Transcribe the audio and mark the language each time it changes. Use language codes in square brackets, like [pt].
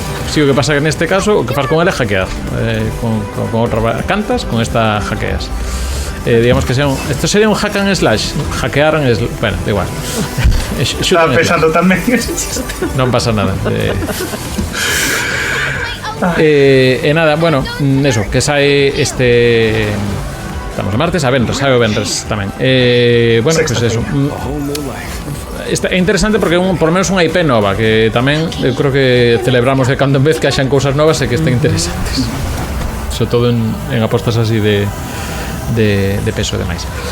[gl] Sí, o que pasa que neste caso o que faz con ela é hackear. Con outra cantas, con esta hackeas. [es] Digamos que esto sería un hack and slash. Hackear and slash. Bueno, da igual. [gl] Estaba pensando tamén. Non pasa nada. [es] Nada, bueno, eso, que sae este... [gl] Estamos a martes, a venres, sae o venres tamén. Bueno, pois pues eso. É interesante porque [es] por lo menos [gl] unha IP nova, que tamén eu creo que celebramos de cando en vez que haxan cousas novas e que estén interesantes. Sobre todo en apostas así de peso e demais.